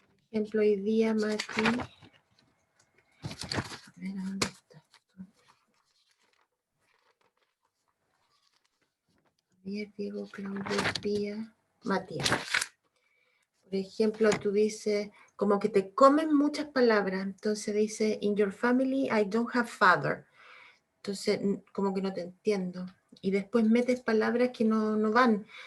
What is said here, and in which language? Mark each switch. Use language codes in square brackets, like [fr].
[es] Por ejemplo, hoy día, Mati, a ver, ¿dónde está? Diego, Claudio, Pía, Matías. Por ejemplo, tú dices, como que te comen muchas palabras. Entonces dice, [en] in your family, I don't have father. [es] Entonces, como que no te entiendo. Y después metes palabras que no van.